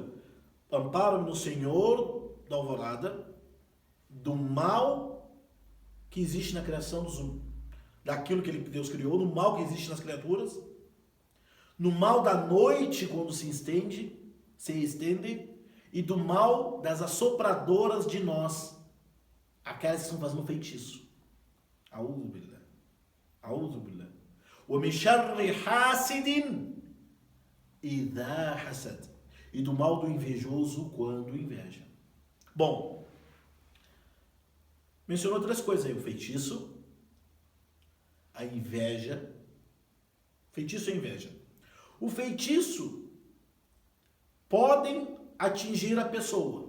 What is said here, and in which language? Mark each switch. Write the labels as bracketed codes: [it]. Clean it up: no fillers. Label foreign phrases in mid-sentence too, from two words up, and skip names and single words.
[pt] Amparo-me no Senhor da alvorada do mal que existe na criação daquilo que Deus criou, no mal que existe nas criaturas, no mal da noite quando se estende, e do mal das assopradoras de nós, aquelas que estão fazendo feitiço. [ar] أعوذ بالله. ومن شر حاسد إذا حسد, [pt] e do mal do invejoso quando inveja. Bom, mencionou três coisas aí: o feitiço, a inveja. Feitiço e inveja. O feitiço podem atingir a pessoa.